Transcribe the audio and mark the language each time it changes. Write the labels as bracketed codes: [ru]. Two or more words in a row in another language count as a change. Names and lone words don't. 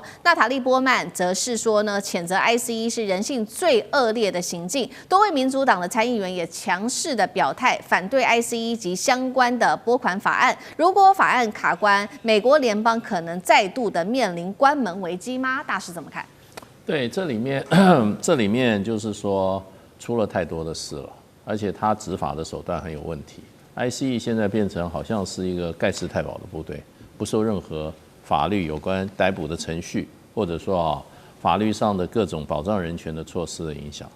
[zh] 娜塔莉波曼則是說呢，譴責 ICE 是人性最惡劣的行徑。多位民主黨的參議員也強勢的表態，反對 ICE 及相關的撥款法案。如果法案卡關，美國聯邦可能再度的面臨關門危機嗎？大師怎麼看？對，這裡面就是說出了太多的事了，而且他執法的手段很有問題。ICE 現在變成好像是一個蓋世太保的部隊，不受任何法律有關逮捕的程序，或者說法律上的各種保障人權的措施的影響。